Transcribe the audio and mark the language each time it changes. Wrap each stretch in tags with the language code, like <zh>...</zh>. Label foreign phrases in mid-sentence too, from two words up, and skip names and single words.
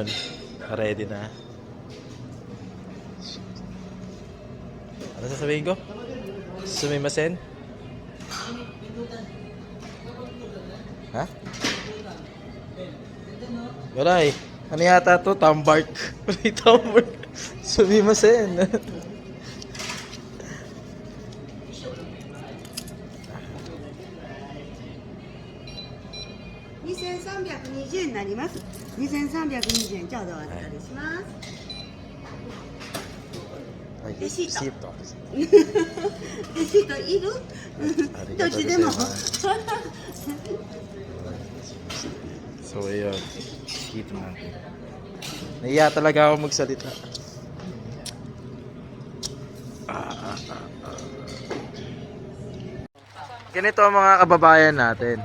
<tl>Ready na. Ano sasabihin ko?</tl> <ja>Sumimasen? Ha?</ja> <tl>Wala eh. Ano yata to? Tambark. Wala yung tambark.</tl> <ja>Sumimasen. 2320円になります。2320円、ちょうどお預かりします。レシート。レシートいる？どっちでも。</ja> <tl>So, ayun. Dito natin. Nahiya talaga ako magsalita. Ganito ang mga kababayan natin.</tl>